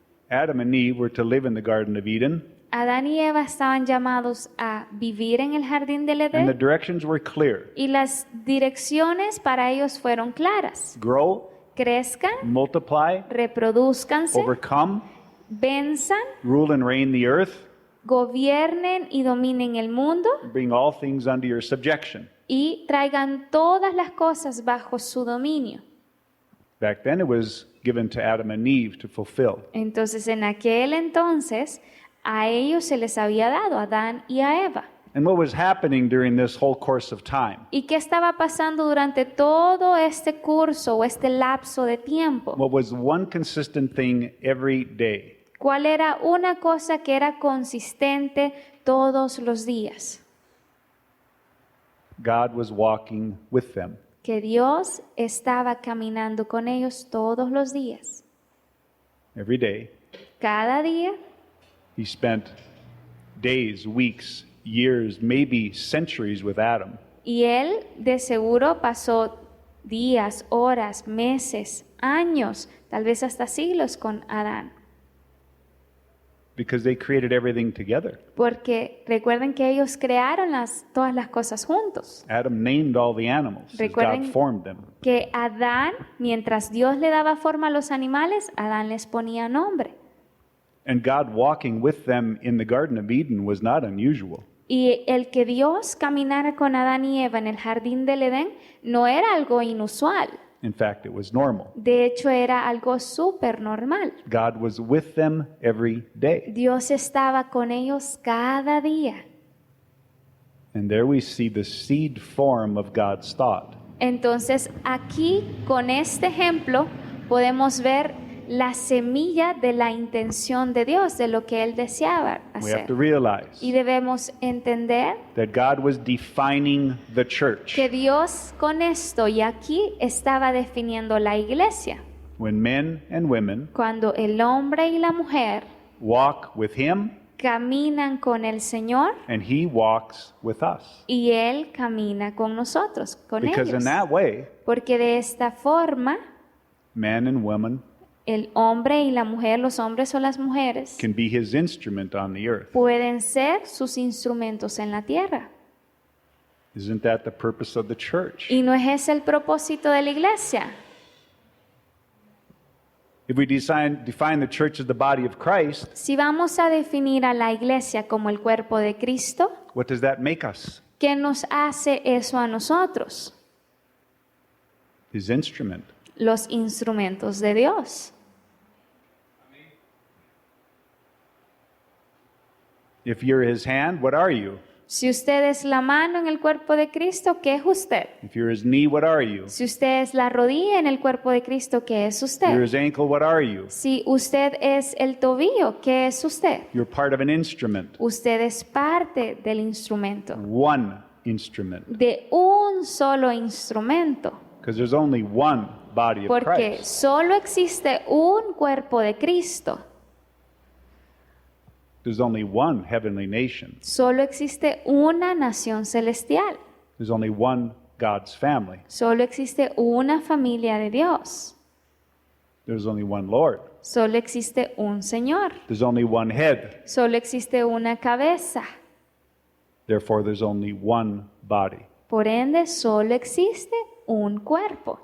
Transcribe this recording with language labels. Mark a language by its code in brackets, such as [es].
[en] Adam and Eve were to live in the Garden of Eden, [es] Adán y Eva estaban llamados a vivir en el jardín del [en] and the [es] Edén [en] directions were clear. [es] y las direcciones para ellos fueron claras. [en] Grow, [es] Crezcan, [en] multiply, [es] reproduzcanse, [en] overcome, [es] venzan, [en] rule and reign the earth, [es] gobiernen y dominen el mundo [en] bring all things under your subjection. [es] y traigan todas las cosas bajo su dominio. [en] Back then it was given to Adam and Eve to fulfill. [es] Entonces, en aquel entonces, a ellos se les había dado, a Adán y a Eva. [en] And what was happening during this whole course of time? [es] ¿Y qué estaba pasando durante todo este curso o este lapso de tiempo? [en] What was one consistent thing every day? [es] ¿Cuál era una cosa que era consistente todos los días? [en] God was walking with them. [es] Que Dios estaba caminando con ellos todos los días. [en] Every day, [es] Cada día, [en] he spent days, weeks, years, maybe centuries with Adam. [es] y Él de seguro pasó días, horas, meses, años, tal vez hasta siglos con Adán. [en] Because they created everything together. [es] Porque recuerden que ellos crearon todas las cosas juntos. [en] Adam named all the animals as [es] Recuerden- [en] God formed them. [es] Que Adán, mientras Dios le daba forma a los animales, Adán les ponía nombre. [en] And God walking with them in the Garden of Eden was not unusual. [es] Y el que Dios caminara con Adán y Eva en el jardín del Edén no era algo inusual. [en] In fact, it was normal. [es] De hecho, era algo súper normal. [en] God was with them every day. [es] Dios estaba con ellos cada día. [en] And there we see the seed form of God's thought. [es] Entonces, aquí, con este ejemplo, podemos ver la semilla de la intención de Dios, de lo que Él deseaba [en] We have [es] hacer. [en] to realize [es] Y debemos entender [en] that God was defining the church. [es] que Dios con esto y aquí estaba definiendo la iglesia. [en] When men and women [es] Cuando el hombre y la mujer [en] walk with Him, [es] caminan con el Señor [en] and He walks with us. [es] y Él camina con nosotros, con [en] Because [es] ellos. [en] in that way, [es] Porque de esta forma, [en] men and women [es] el hombre y la mujer, los hombres o las mujeres, [en] can be His instrument on the earth. [es] pueden ser sus instrumentos en la tierra. [en] Isn't that the purpose of the church? [es] ¿Y no es ese el propósito de la iglesia? [en] If we define the church as the body of Christ, [es] Si vamos a definir a la iglesia como el cuerpo de Cristo, [en] what does that make us? [es] ¿qué nos hace eso a nosotros? [en] His instrument. [es] Los instrumentos de Dios. [en] If you're His hand, what are you? [es] Si usted es la mano en el cuerpo de Cristo, ¿qué es usted? [en] If you're His knee, what are you? [es] Si usted es la rodilla en el cuerpo de Cristo, ¿qué es [en] If you're His ankle, what are you? [es] Si usted es el tobillo, ¿qué es usted? [en] You're part of an instrument. [es] Usted es parte del instrumento, [en] One instrument. [es] de un solo instrumento, [en] Because there's only one body of [es] porque [en] Christ. [es] solo existe un cuerpo de Cristo, [en] There's only one heavenly nation. [es] solo existe una nación celestial, [en] There's only one God's family. [es] solo existe una familia de Dios, [en] There's only one Lord. [es] solo existe un Señor, [en] There's only one head. [es] solo existe una cabeza, [en] Therefore, there's only one body. [es] por ende solo existe un cuerpo.